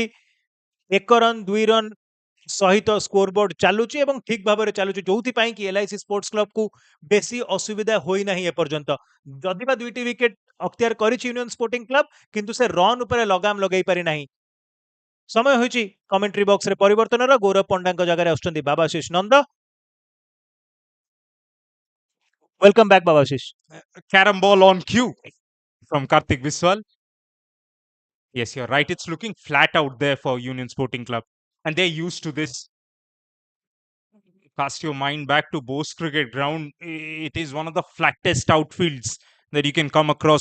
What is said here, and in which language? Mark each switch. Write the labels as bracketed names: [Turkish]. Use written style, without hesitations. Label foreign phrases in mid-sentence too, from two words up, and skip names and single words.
[Odia] 1 ରନ୍ 2 ରନ୍ ସହିତ [English] score board [Odia] ଚାଲୁଛି ଏବଂ ଠିକ ଭାବରେ ଚାଲୁଛି ଯୋଉଥିପାଇଁ କି LIC ସ୍ପୋର୍ଟସ କ୍ଲବକୁ ବେଶୀ ଅସୁବିଧା ହୋଇନାହିଁ ଏପର୍ଯ୍ୟନ୍ତ ଯଦି ବା 2ଟି ୱିକେଟ ଅକ୍ତିଆର କରିଛି ୟୁନିୟନ ସ୍ପୋର୍ଟିଂ କ୍ଲବ କିନ୍ତୁ ସେ ରନ୍ ଉପରେ ଲଗାମ ଲଗାଇ ପାରି ନାହିଁ ସମୟ ହୋଇଛି [English] commentary box [Odia] ପରିବର୍ତ୍ତନର ଗୌରବ ପଣ୍ଡାଙ୍କ ଜାଗାରେ ଆସୁଛନ୍ତି ବାବାଶିଷ ନନ୍ଦ [English] welcome back [Odia] ବାବାଶିଷ [English] Carom ball on cue from Karthik Biswal. Yes, you're right. It's looking flat out there for Union Sporting Club. And they're used to this. Cast your mind back to Bose Cricket Ground. It is one of the flattest outfields that you can come across.